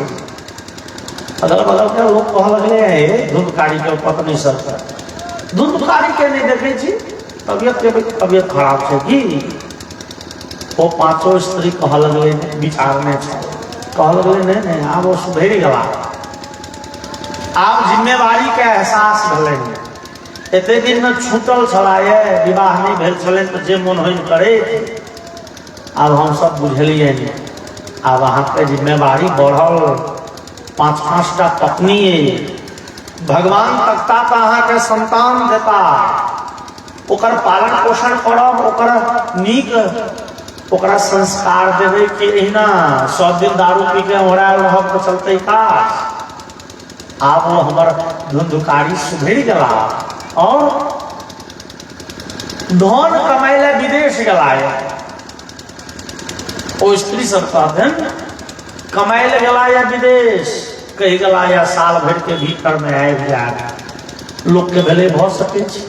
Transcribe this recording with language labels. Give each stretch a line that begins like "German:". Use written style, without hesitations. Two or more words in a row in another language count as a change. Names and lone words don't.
Maithili: अगल बगल के लोग कह लगले धुंधुकारी के पत्नी सब धुंधुकारी के नहीं देखे छी, तबियत खराब है कि वो 5 स्त्री कह लगले विचारने कह लगले नहीं आब वो सुधर गला, आब जिम्मेवारी के एहसास भले। एते दिन में छूटल छलाए, विवाह नहीं भेल छले तो जे मन होइन करे। अब हम सब बुझलिए अब अहाँ के जिम्मेवारी बढ़ल, 5-5टा पत्नी, भगवान तकता तो अहाँ के संतान देता, ओकर पालन पोषण करब, ओकर नीक ओकरा संस्कार देवे कि एहिना सब दिन दारू पी के ओढ़ायल रहब तो चलते का। आब वो हमर धुंधुकारी सुधर गला और धन कमाए ला विदेश गला। ओ स्त्री सब कहते कमाए ले गला या विदेश कही गला या साल भर के भीतर में आबि जाए, लोग के भले भ सके।